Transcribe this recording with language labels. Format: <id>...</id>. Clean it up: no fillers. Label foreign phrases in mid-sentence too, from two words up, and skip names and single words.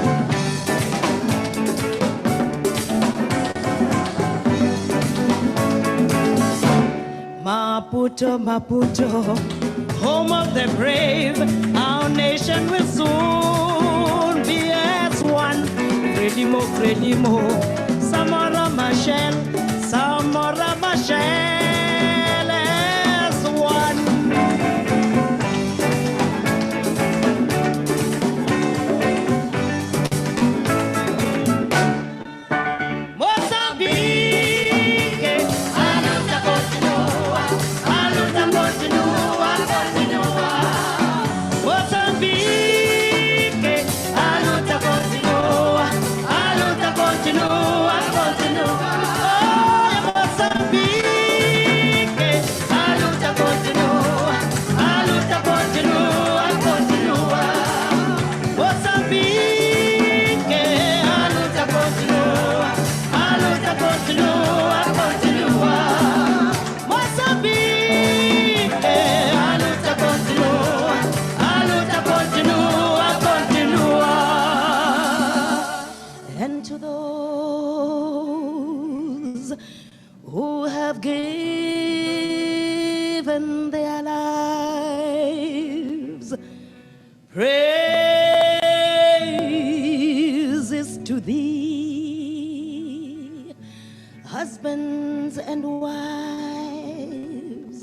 <en>Maputo, Maputo, home of the brave, our nation will soon be as one. Frelimo, Frelimo, Samora Machel, Samora Machel as one.</en> <pt>Mozambique, a luta continua, a luta continua, continua. Mozambique, a luta continua, a luta continua, continua. Oh, Mozambique, a luta continua, a luta continua, continua. Mozambique, a luta continua, a luta continua, continua. Mozambique, a luta continua, a luta continua, continua.</pt> <en>And to those who have given their lives, praises to thee, husbands and wives.</en>